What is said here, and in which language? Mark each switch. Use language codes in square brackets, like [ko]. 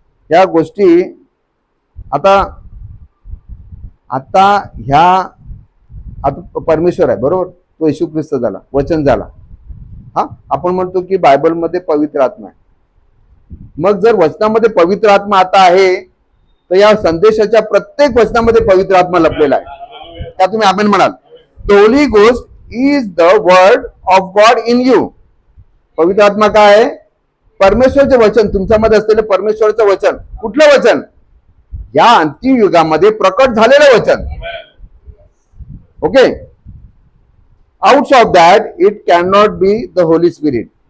[mr] ह्या गोष्टी आता आता ह्या आता परमेश्वर आहे बरोबर, तो येशू ख्रिस्त झाला, वचन झाला. हा, आपण म्हणतो की बायबलमध्ये पवित्र आत्मा आहे. मग जर वचनामध्ये पवित्र आत्मा आता आहे, तर या संदेशाच्या प्रत्येक वचनामध्ये पवित्र आत्मा लपलेला आहे. त्या तुम्ही आमेन म्हणाल. [en] The Holy Ghost is the word of God in you. [mr] पवित्र आत्मा काय आहे? परमेश्वरचे वचन, तुमच्यामध्ये असलेलं परमेश्वरचं वचन. कुठलं वचन? या अंतिम युगामध्ये प्रकट झालेलं वचन. [en] Okay, out of that it can not be the Holy Spirit.